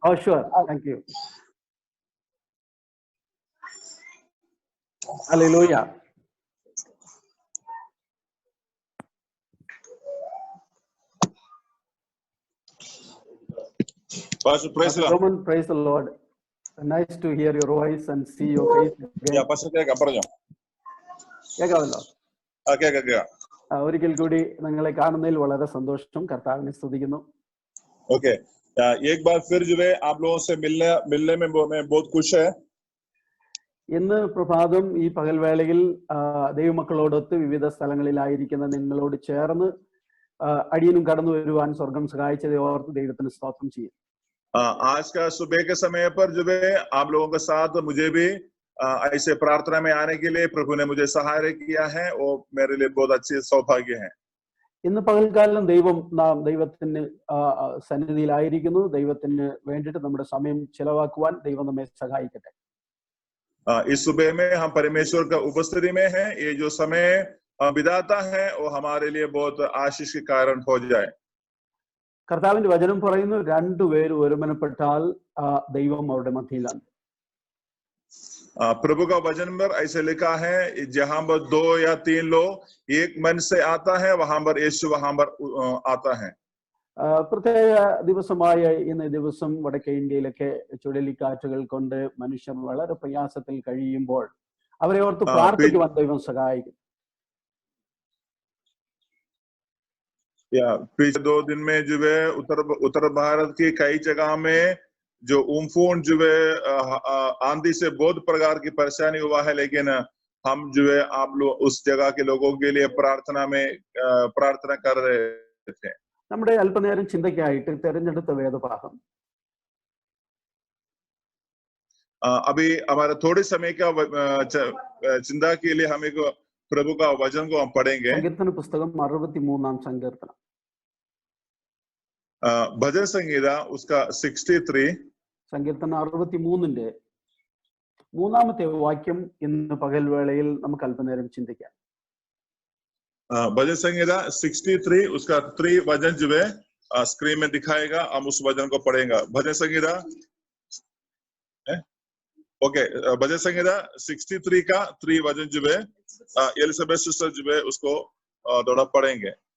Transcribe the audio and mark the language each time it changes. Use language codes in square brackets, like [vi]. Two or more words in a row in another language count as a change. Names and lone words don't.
[en] Oh, sure. Thank you. Hallelujah. Pastor, praise the Lord. Roman, praise the Lord. Nice to hear your voice and see your face again. Yeah, Pastor, [ml] പറഞ്ഞോ. കേൾക്കാമല്ലോ. കേൾക്കാം. ഒരിക്കൽ കൂടി നിങ്ങളെ കാണുന്നതിൽ വളരെ സന്തോഷം. കർത്താവിനെ സ്തുതിക്കുന്നു. [en] Okay. [hi] एक बार फिर जो है आप लोगों से मिलने में मैं बहुत खुश है. [ml] ഇന്ന് പ്രഭാതം ഈ പകൽവേളയിൽ ദൈവമക്കളോടൊത്ത് വിവിധ സ്ഥലങ്ങളിലായിരിക്കുന്ന നിങ്ങളോട് ചേർന്ന് അടിയനും കടന്നു വരുവാൻ സ്വർഗം സഹായിച്ചதை ഓർത്ത് ദൈവത്തിന് സ്തോത്രം ചെയ്യും. [hi] आज का सुबह के समय पर जो है आप लोगों के साथ मुझे भी ऐसे प्रार्थना में आने के लिए प्रभु ने मुझे सहाय किया है और मेरे लिए बहुत अच्छी सौभाग्य है. [ml] ഇന്ന് പകൽക്കാലം ദൈവത്തിന് സന്നിധിയിലായിരിക്കുന്നു. ദൈവത്തിന് വേണ്ടിയിട്ട് നമ്മുടെ സമയം ചെലവാക്കുവാൻ ദൈവം നമ്മെ സഹായിക്കട്ടെ. [hi] इस सुबह में हम परमेश्वर का उपस्थिति में हैं. ये जो समय बिताता है वो हमारे लिए बहुत आशीष के कारण हो जाए. [ml] കർത്താവിന്റെ വചനം പറയുന്നു, രണ്ടുപേർ ഒരുമനപ്പെട്ടാൽ ദൈവം അവരുടെ മധ്യയിലാണ്. [hi] प्रभु का वचन पर ऐसे लिखा है, जहां पर 2 या 3 लोग एक मन से आता है वहां पर यीशु वहां पर आता है. [ml] പ്രത്യേക ദിവസമായ ഇന്ന് ദിവസം വടക്കേ ഇന്ത്യയിലൊക്കെ ചുഴലിക്കാറ്റുകൾ കൊണ്ട് മനുഷ്യർ വളരെ പ്രയാസത്തിൽ കഴിയുമ്പോൾ അവരെ ഓർത്ത് പ്രാർത്ഥിക്കുവാൻ ദൈവം സഹായിക്കും. [hi] पिछले 2 दिन में जो है उत्तर भारत की कई जगह में जो उम्फून जो है आंधी से बहुत प्रकार की परेशानी हुआ है, लेकिन हम जो है आप लोग उस जगह के लोगों के लिए प्रार्थना कर रहे थे. [ml] നമ്മുടെ അല്പനേരം ചിന്തയ്ക്കായിട്ട് തെരഞ്ഞെടുത്ത വേദഭാഗം [hi] अभी हमारा थोड़े समय का चिंता के लिए हम एक प्रभु का वचन को हम पढ़ेंगे. [ml] സങ്കീർത്തന പുസ്തകം 63-ാം സങ്കീർത്തനം. [hi] भजन संगीता उसका 63. [ml] സങ്കീർത്തനം 63-ന്റെ 3-ാമത്തെ വാക്യം ഇന്ന് പകൽവേളയിൽ നമുക്ക് അല്പനേരം ചിന്തിക്കാം. [hi] भजन संगीता 63 उसका 3 वचन जो है स्क्रीन में दिखाएगा. हम उस वचन को पढ़ेंगे. भजन संगीता ओके, भजन संहिता 63 का 3 वचन जो है एलिजाबेथ सिस्टर जो है उसको थोड़ा पढ़ेंगे।